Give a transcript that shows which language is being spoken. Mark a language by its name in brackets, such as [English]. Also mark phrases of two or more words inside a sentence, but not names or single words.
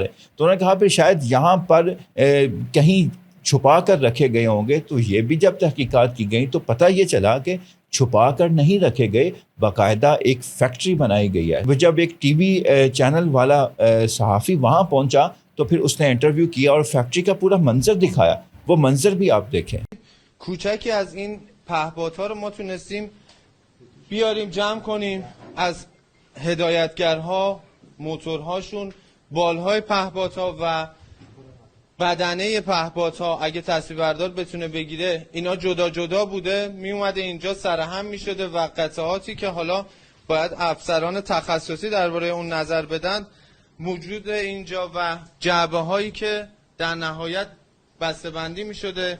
[Urdu] تو انہوں نے کہا پھر شاید یہاں پر کہیں چھپا کر رکھے گئے ہوں گے، تو یہ بھی جب تحقیقات کی گئی تو پتہ یہ چلا کہ چھپا کر نہیں رکھے گئے، باقاعدہ ایک فیکٹری بنائی گئی ہے۔ وہ جب ایک ٹی وی چینل والا صحافی وہاں پہنچا تو پھر اس نے انٹرویو کیا اور فیکٹری کا پورا منظر دکھایا۔ وہ منظر بھی آپ دیکھیں۔ [Persian] کوچکی از این پهپادها رو ما تونستیم بیاریم جمع کنیم، از هدایتگرها، موتورهاشون، بالهای پهپادها و بدنه پهپادها اگه تصویربردار بتونه بگیره، اینا جدا جدا بوده، می اومده اینجا سرهم می شده و قطعاتی که حالا باید افسران تخصصی درباره اون نظر بدن موجود اینجا و جعبه هایی که در نهایت بسته بندی می شده.